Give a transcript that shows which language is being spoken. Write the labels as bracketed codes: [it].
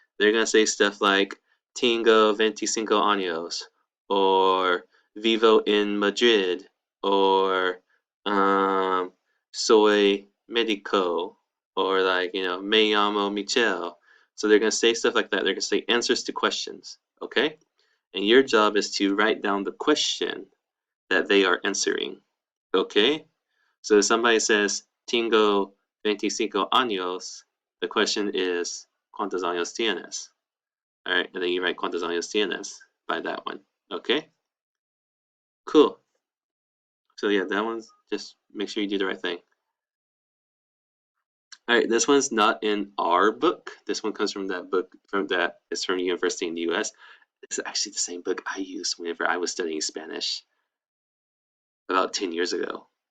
[en] They're going to say stuff like, [es] Tengo 25 años, [en] or Vivo in Madrid, or [es] Soy Medico, [en] or like, you know, [es] Me llamo Michel. [en] So they're going to say stuff like that. They're going to say answers to questions, okay? And your job is to write down the question that they are answering, okay? So if somebody says, [es] Tengo 25 años, [en] the question is, [es] ¿Cuántos años tienes? [en] All right, and then you write [es] ¿Cuántos años tienes? [en] By that one, okay? Cool. So yeah, that one's, just make sure you do the right thing. All right, this one's not in our book. This one comes from that book, it's from a university in the US. It's actually the same book I used whenever I was studying Spanish about 10 years ago.